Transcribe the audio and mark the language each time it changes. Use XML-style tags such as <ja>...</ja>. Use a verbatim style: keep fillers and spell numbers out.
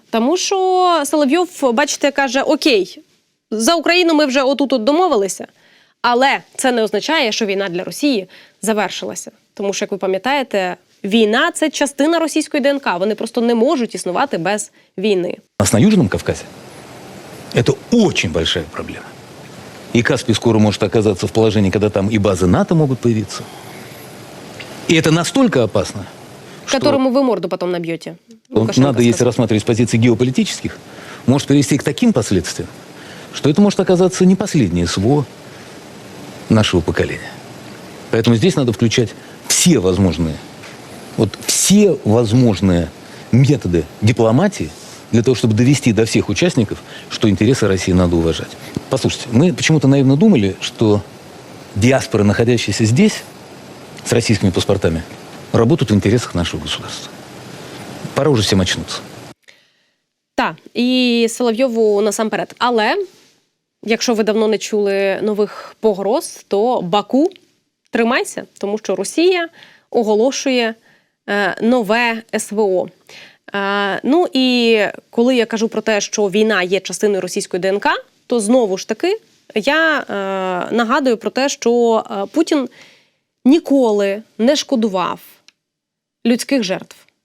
<uk>Тому що Соловйов, бачите, каже, окей, за Україну ми вже отут-от домовилися, але це не означає, що війна для Росії завершилася. Тому що, як ви пам'ятаєте, війна – це частина російської ДНК. Вони просто не можуть існувати без війни.</uk> <ru>У нас на Южном Кавказе это очень большая проблема. И Каспий скоро может оказаться в положении, когда там и базы НАТО могут появиться. И это настолько опасно, которому вы морду потом набьете. Лукашенко надо, сказал. Если рассматривать с позиции геополитических, может привести к таким последствиям, что это может оказаться не последнее СВО нашего поколения. Поэтому здесь надо включать все возможные, вот все возможные методы дипломатии для того, чтобы довести до всех участников, что интересы России надо уважать. Послушайте, мы почему-то наивно думали, что диаспора, находящаяся здесь, с российскими паспортами, работают в интересах нашего государства.</ru> <uk>Пора уже всім очнутися. Так, і Соловйову насамперед. Але, якщо ви давно не чули нових погроз, то Баку, тримайся, тому що Росія оголошує е, нове СВО. Е, ну і коли я кажу про те, що війна є частиною російської ДНК, то знову ж таки я е, нагадую про те, що е, Путін ніколи не шкодував людських жертв.</uk>